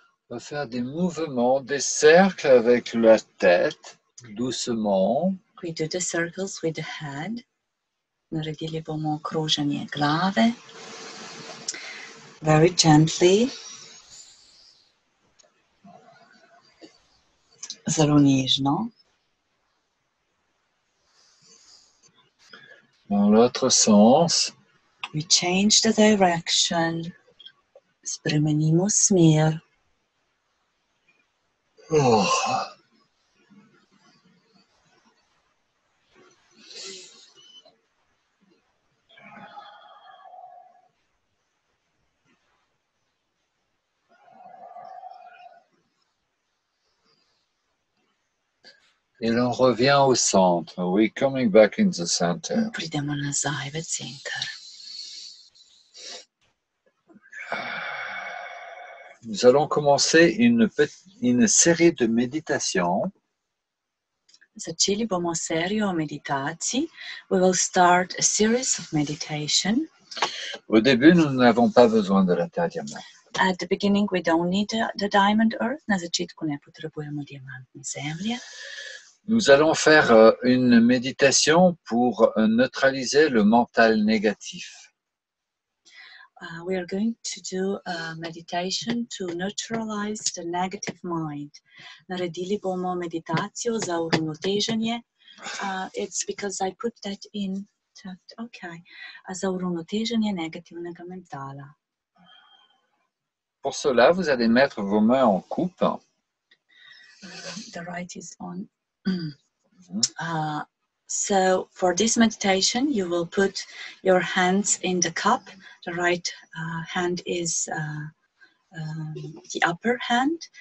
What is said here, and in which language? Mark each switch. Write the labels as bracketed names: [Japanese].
[French] On va faire des mouvements, des cercles avec la tête, doucement. [English] We do the circles with the head. [Slovenian] Naredili bomo kroženje glave. [English] Very gently. [Slovenian] Zelo nežno. [French] Dans l'autre sens. [English] We change the direction. [Slovenian] Spremenimo smer. Oh. [French] Et l'on revient au centre. [English] We're coming back in the center. [Slovenian] Pridemo nazaj v center. [French] Nous allons commencer une série de méditations. [Slovenian] Začeli bomo serijo meditacij. [English] We will start a series of meditation. [French] Au début, nous n'avons pas besoin de la Terre diamant. [English] At the beginning, we don't need the diamond earth. [Slovenian] Na začetku ne potrebujemo diamantne zemlje. [French] Nous allons faire une méditation pour neutraliser le mental négatif. [English] We are going to do a meditation to neutralize the negative mind. [Slovenian] Naredili bomo meditacijo za uravnoteženje. [English] It's because I put that in chat. [Slovenian] Okay. Za uravnoteženje negativnega mentala. [French] Pour cela, vous allez mettre vos mains en coupe. [English] The right is on. So for this meditation, you will put your hands in the cup. The right hand is the upper hand.